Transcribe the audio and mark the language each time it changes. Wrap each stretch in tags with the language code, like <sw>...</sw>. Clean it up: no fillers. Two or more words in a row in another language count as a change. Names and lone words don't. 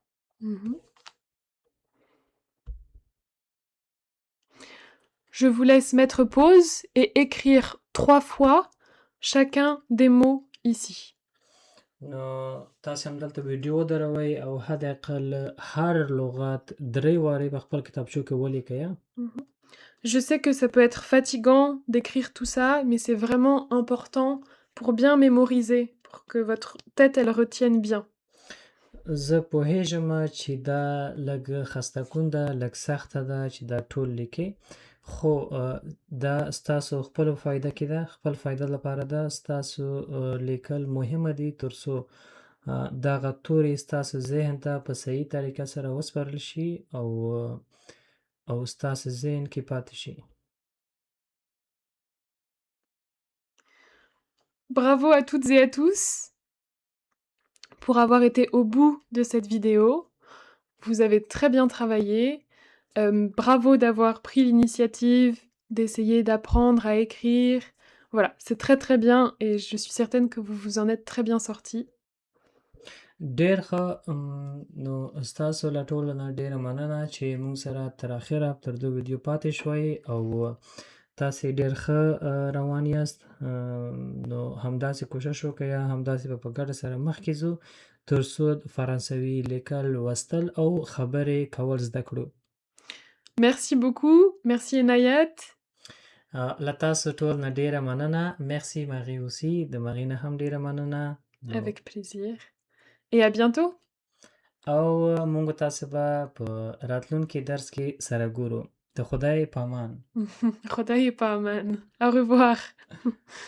<fr>Je vous laisse mettre pause et écrire 3 fois chacun des mots ici.</fr> <ps>نو تاسې همدلته ویډیو ودروئ او حداقل هر لغت 3 وارې په خپل کتابچو کې ولیکئ.</ps> <fr>Je sais que ça peut être fatigant d'écrire tout ça, mais c'est vraiment important pour bien mémoriser, pour que votre tête, elle retienne bien.</fr> <ps>زه پوهیږم چې دا لږ خسته کن ده، لږ سخته ده چې دا ټول لیکې، خو دا ستاسو خپلو فایده کې ده، خپل فایده لپاره ده. ستاسو لیکل مهمه دي تر څو دغه توري ستاسو ذهن ته په صحیح طریقه سره وسپارل شي او ستاسو ذهن کې پاتې شي.</ps> <fr>Bravo à toutes et à tous pour avoir été au bout de cette vidéo. Vous avez très bien travaillé. Bravo d'avoir pris l'initiative d'essayer d'apprendre à écrire. Voilà, c'est très très bien et je suis certaine que vous vous en êtes très bien sortis.</fr> <ps>ډېر ښه. نو ستاسو له ټولو نه ډېره مننه چې موږ سره تر اخره تر دې ویډیو پاتې شوئ او تاسې ډېر ښه روان یاست. نو همداسې کوشش وکړئ، همداسې به په ګډه سره مخکې ځو تر څو فرانسوي لیکل، لوستل او خبرې کول زده کړو.</ps> <fr>Merci beaucoup. Merci Enayat.</fr> <ps>له تاسو ټول نه ډېره مننه.</ps> <fr>Merci Marie aussi.</fr> <ps>د Marie نه هم ډېره مننه.</ps> <fr>Avec plaisir. Et à bientôt.</fr> <ps>او موږ تاسو به په راتلونکي درس کې سره ګورو. د خدای په امان. خدای په امان.</ps> <fr>Au revoir.</fr>